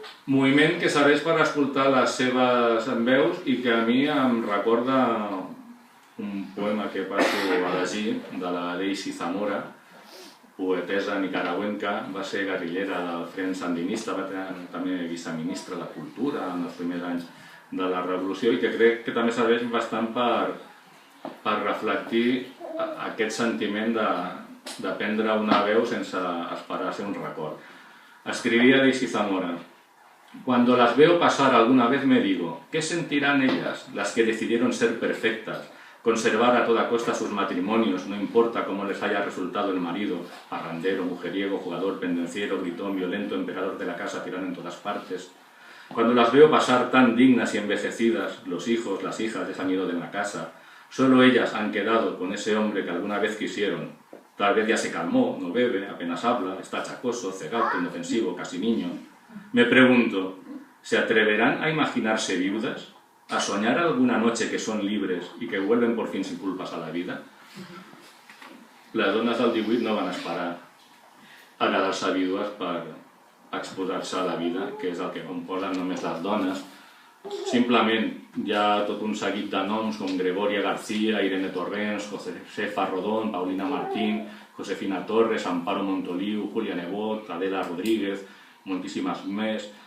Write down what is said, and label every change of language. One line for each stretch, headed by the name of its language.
Catalan: Moviment que serveix per escoltar les seves veus i que a mi em recorda un poema que passo a llegir de la Daisy Zamora, poetesa nicaragüenca, va ser guerrillera del Front Sandinista, va tenir també viceministra de Cultura en els primers anys de la Revolució i que crec que també serveix bastant per reflectir aquest sentiment de prendre una veu sense esperar ser un record. Escrivia
Spanish: Daisy Zamora: cuando las veo pasar alguna vez me digo, ¿qué sentirán ellas, las que decidieron ser perfectas? Conservar a toda costa sus matrimonios, no importa cómo les haya resultado el marido, parrandero, mujeriego, jugador, pendenciero, gritón, violento, emperador de la casa, tirano en todas partes. Cuando las veo pasar tan dignas y envejecidas, los hijos, las hijas les han ido de la casa, solo ellas han quedado con ese hombre que alguna vez quisieron. Tal vez ya se calmó, no bebe, apenas habla, está achacoso, cegato, inofensivo, casi niño. Me pregunto, ¿se atreverán a imaginarse viudas? ¿A soñar alguna noche que son libres i que vuelven por fin sin culpas a la vida?
Catalan: Les dones del 18 no van esperar a quedar-se vídues per exposar-se a la vida, que és el que composen només les dones. Simplement hi ha tot un seguit de noms com Gregoria García, Irene Torrents, Josefa Rodón, Paulina Martín, Josefina Torres, Amparo Montoliu, Julia Nebot, Adela Rodríguez, moltíssimes més.